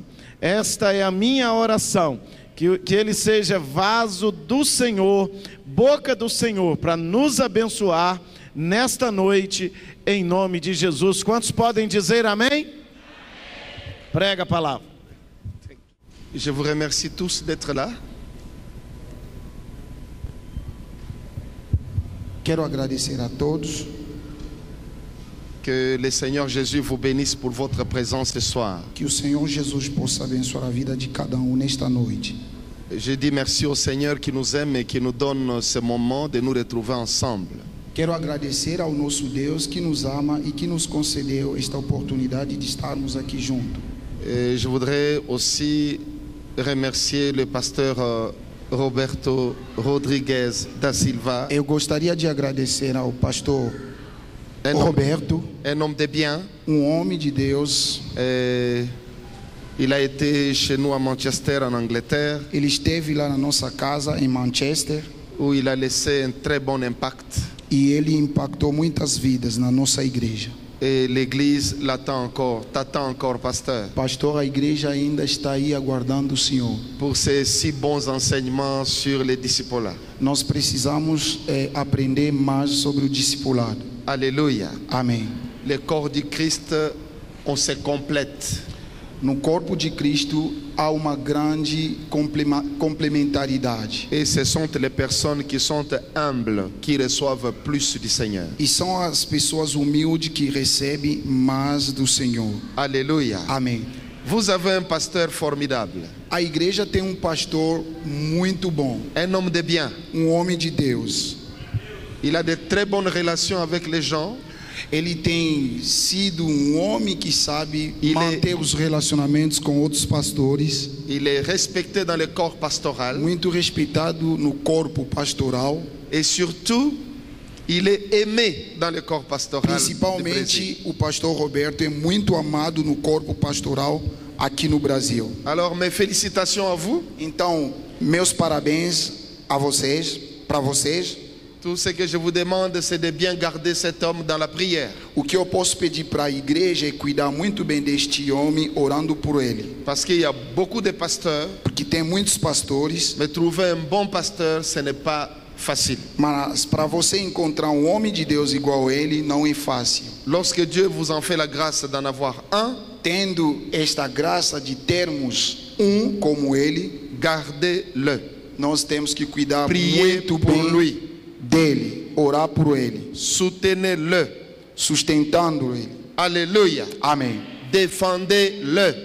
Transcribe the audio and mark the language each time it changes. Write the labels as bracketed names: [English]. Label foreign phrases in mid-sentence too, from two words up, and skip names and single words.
[Portuguese] Esta é a minha oração, que ele seja vaso do Senhor, boca do Senhor, para nos abençoar nesta noite, em nome de Jesus. Quantos podem dizer amém? Prega a palavra. [French] Je vous remercie tous d'être là. [Portuguese] Quero agradecer a todos. [French] Que le Seigneur Jésus vous bénisse pour votre présence ce soir. [Portuguese] Que o Senhor Jesus possa abençoar a vida de cada nesta noite. [French] Je dis merci au Seigneur qui nous aime et qui nous donne ce moment de nous retrouver ensemble. [Portuguese] Quero agradecer ao nosso Deus que nos ama e que nos concedeu esta oportunidade de estarmos aqui juntos. [French] Et je voudrais aussi remercier le pasteur Roberto Rodrigues da Silva. [Portuguese] Eu gostaria de agradecer ao pastor Roberto, [French] un homme de bien. [Portuguese] Homem de Deus. [French] Il a été chez nous à Manchester, en Angleterre. [Portuguese] Ele esteve lá na nossa casa em Manchester, [French] où il a laissé un très bon impact. [Portuguese] E ele impactou muitas vidas na nossa igreja. [French] Et l'église l'attend encore, t'attend encore, pasteur. [Portuguese] Pastor, a igreja ainda está aí aguardando o Senhor. [French] Pour ces si bons enseignements sur le discipulat. [Portuguese] Nós precisamos aprender mais sobre o discipulado. [French] Alléluia. [Portuguese] Amém. [French] Le corps du Christ, on se complète. [Portuguese] No corpo de Cristo há uma grande complementaridade. [French] Et ce sont les personnes qui sont humbles qui reçoivent plus du Seigneur. [Portuguese] E são as pessoas humildes que recebem mais do Senhor. [French] Alléluia. [Portuguese] Amém. [French] Vous avez un pasteur formidable. [Portuguese] A igreja tem um pastor muito bom. [French] Un homme de bien. [Portuguese] Homem de Deus. [French] Il a de très bonnes relations avec les gens. [Portuguese] Ele tem sido homem que sabe Ele- manter os relacionamentos com outros pastores, [French] Il est respecté dans le corps pastoral. [Portuguese] muito respeitado no corpo pastoral, [French] Et surtout, il est aimé dans le corps pastoral. du Brésil. [Portuguese] principalmente o pastor Roberto é muito amado no corpo pastoral aqui no Brasil. [French] Alors, mes félicitations à vous. [Portuguese] Então, meus parabéns a vocês, para vocês. [French] Tout ce que je vous demande, c'est de bien garder cet homme dans la prière. [Portuguese] O que eu posso pedir para a igreja é cuidar muito bem deste homem, orando por ele, [French] Parce qu'il y a beaucoup de pasteurs, [Portuguese] porque tem muitos pastores, [French] mais trouver un bon pasteur, ce n'est pas facile. [Portuguese] mas para você encontrar um homem de Deus igual a ele não é fácil. [French] Lorsque Dieu vous en fait la grâce d'en avoir un, [Portuguese] Tendo esta graça de termos um como ele, [French] gardez-le. [Portuguese] nós temos que cuidar [French] Priez [Portuguese] muito [French] pour [Portuguese] bem [French] lui. [Portuguese] dele, orar por ele, [French] Soutenez-le. [Portuguese] sustentando ele. [French] Alléluia. [Portuguese] Amém. [French] Défendez-le.